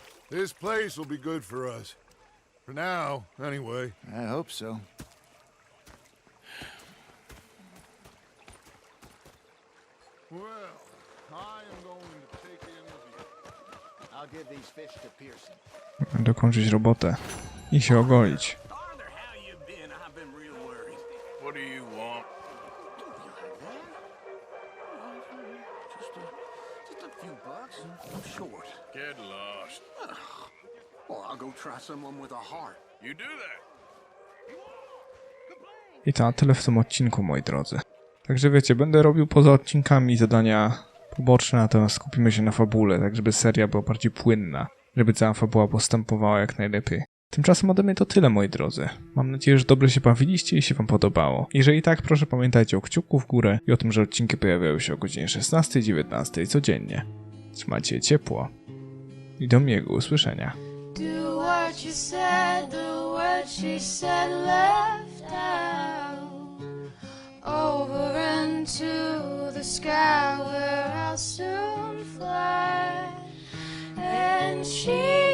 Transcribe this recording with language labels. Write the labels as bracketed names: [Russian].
[English] This place will be good for us. For now, anyway. I hope so. Well, I am going to take in the view. I'll give these fish to Pearson. [Polish] Dokończyć robotę i się ogolić. [English] Arthur, how you been? I've been real worried. What do you want? Just a few bucks. I'm short. Get lost. Well, I'll go try someone with a heart. You do that. [Polish] I to na tyle w tym odcinku, moi drodzy. Także wiecie, będę robił poza odcinkami zadania poboczne, natomiast skupimy się na fabule, tak żeby seria była bardziej płynna, żeby cała fabuła postępowała jak najlepiej. Tymczasem ode mnie to tyle, moi drodzy. Mam nadzieję, że dobrze się bawiliście i się wam podobało. Jeżeli tak, proszę pamiętajcie o kciuku w górę i o tym, że odcinki pojawiają się o godzinie 16 i 19 codziennie. Trzymajcie się ciepło i do miłego usłyszenia. [English] Do what you said, the word she said left out. Over into the sky where I'll soon fly. And she